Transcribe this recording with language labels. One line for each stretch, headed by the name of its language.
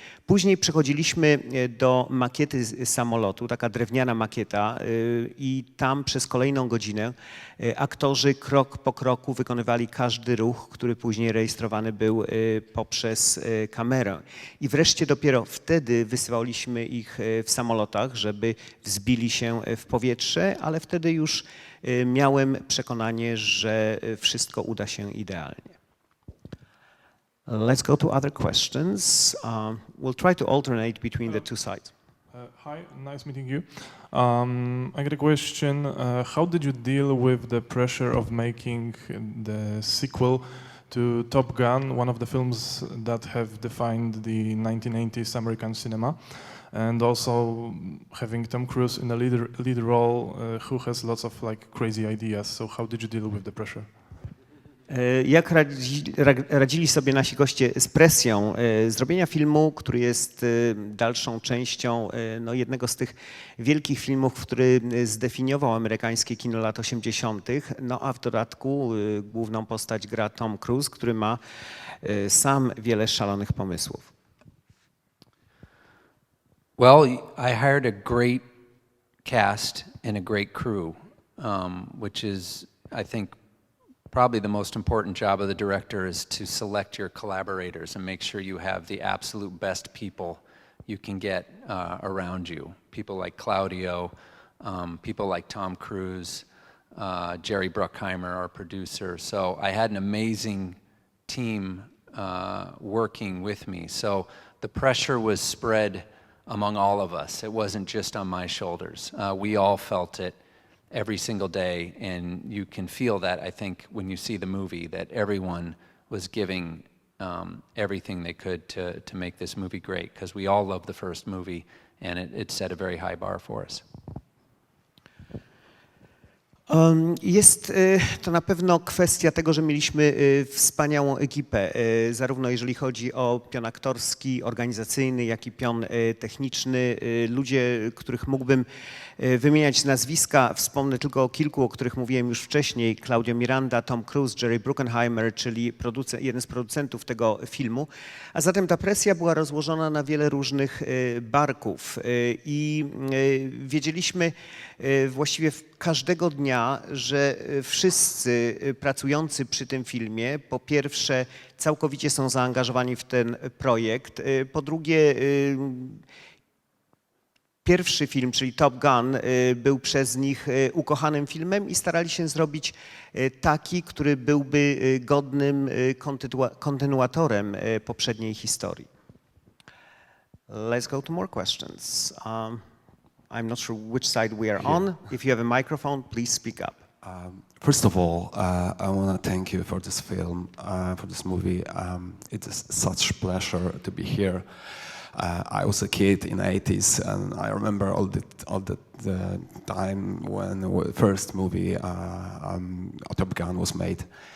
Polish: Później przechodziliśmy do makiety samolotu, taka drewniana makieta, i tam przez kolejną godzinę aktorzy krok po kroku wykonywali każdy ruch, który później rejestrowany był poprzez kamerę. I wreszcie dopiero wtedy wysyłaliśmy ich w samolotach, żeby wzbili się w powietrze, ale wtedy już miałem przekonanie, że wszystko uda się idealnie.
English: Let's go to other questions. We'll try to alternate between the two sides. Hi, nice meeting you. I got a question. How did you deal with the pressure of making the sequel to Top Gun, one of the films that have defined the 1980s American cinema, and also having Tom Cruise in a lead role who has lots of like crazy ideas? So how did you deal with the pressure?
Polish: Jak radzili sobie nasi goście z presją zrobienia filmu, który jest dalszą częścią jednego z tych wielkich filmów, który zdefiniował amerykańskie kino lat 80., no a w dodatku główną postać gra Tom Cruise, który ma sam wiele szalonych pomysłów.
English: Well, I hired a great cast and a great crew, which is, I think, probably the most important job of the director is to select your collaborators and make sure you have the absolute best people you can get around you. People like Claudio, people like Tom Cruise, Jerry Bruckheimer, our producer. So I had an amazing team working with me. So the pressure was spread among all of us. It wasn't just on my shoulders. We all felt it every single day, and you can feel that, I think, when you see the movie, that everyone was giving everything they could to make this movie great, because we all loved the first movie, and it set a very high bar for us.
Polish: Jest to na pewno kwestia tego, że mieliśmy wspaniałą ekipę, zarówno jeżeli chodzi o pion aktorski, organizacyjny, jak i pion techniczny. Ludzie, których mógłbym wymieniać z nazwiska, wspomnę tylko o kilku, o których mówiłem już wcześniej. Claudio Miranda, Tom Cruise, Jerry Bruckheimer, czyli jeden z producentów tego filmu. A zatem ta presja była rozłożona na wiele różnych barków i wiedzieliśmy właściwie każdego dnia, że wszyscy pracujący przy tym filmie, po pierwsze, całkowicie są zaangażowani w ten projekt, po drugie, pierwszy film, czyli Top Gun, był przez nich ukochanym filmem i starali się zrobić taki, który byłby godnym kontynuatorem poprzedniej historii.
English: Let's go to more questions. I'm not sure which side we are on. If you have a microphone, please speak up. First of all, I want to thank you for this film, for this movie. It is such pleasure to be here. I was a kid in the 80s, and I remember all the time when the first movie, Top Gun, was made.